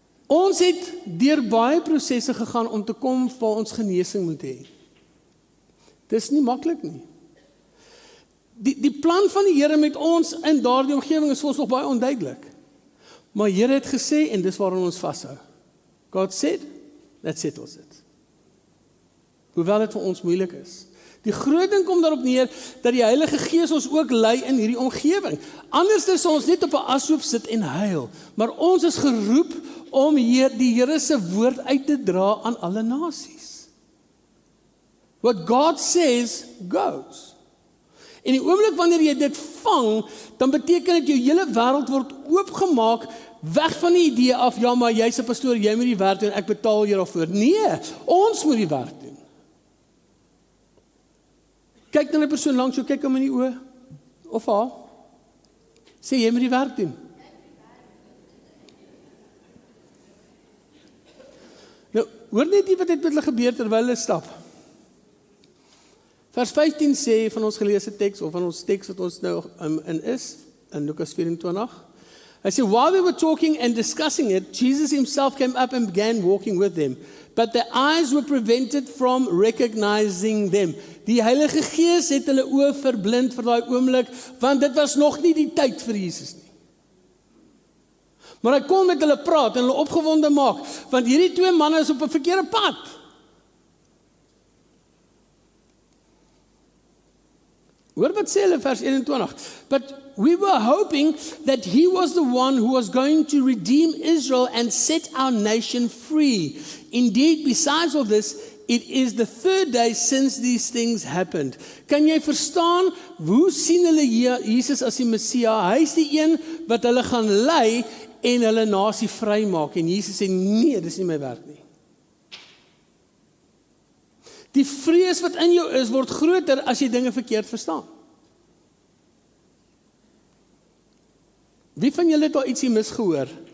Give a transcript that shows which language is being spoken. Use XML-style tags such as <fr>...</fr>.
<af>Ons het deur baie prosesse gegaan om te kom waar ons genesing moet hê. Dis nie maklik nie. Die plan van die Here met ons in daardie omgewing is vir ons nog baie onduidelik. Maar Here het gesê en dis waarin ons vashou.</af> <en>God said, that settles it.</en> <af>Hoewel dit vir ons moeilik is. Die groot ding kom daarop neer, dat die Heilige Gees ons ook lei in hierdie omgewing. Anders is ons net op 'n ashoop sit en huil. Maar ons is geroep om die Here se woord uit te dra aan alle nasies.</af> <en>What God says, goes.</en> <af>En die oomblik wanneer jy dit vang, dan beteken dit jou hele wêreld word oopgemaak, weg van die idee af, ja, maar jy's 'n pastoor, jy moet die werk doen, ek betaal jou daarvoor. Nee, ons moet die werk doen. Kyk na 'n persoon langs jou, kyk hom in die oë, of haar, sê jy moet die werk doen. Nou, hoor net wat het met hulle gebeur terwyl hulle stap. Vers 15 sê van ons geleesde teks, of van ons teks wat ons nou in is, in Lukas 24,</af> <en>I said, while they were talking and discussing it, Jesus himself came up and began walking with them. But their eyes were prevented from recognizing them.</en> <af>Die Heilige Gees het hulle oë verblind vir daai oomblik, want dit was nog nie die tyd vir Jesus nie. Maar hy kon met hulle praat en hulle opgewonde maak, want hierdie twee manne is op 'n verkeerde pad. Hoor wat sê hulle vers 21.</af> <en>But we were hoping that he was the one who was going to redeem Israel and set our nation free. Indeed, besides all this, it is the third day since these things happened.</en> <af>Kan jy verstaan, hoe sien hulle Jesus as die Messia? Hy is die een wat hulle gaan lei en hulle nasie vrymaak. En Jesus sê, nee, dis nie my werk nie. Die vrees wat in jou is, word groter as jy dinge verkeerd verstaan. Wie van julle het al ietsie misgehoor?</af>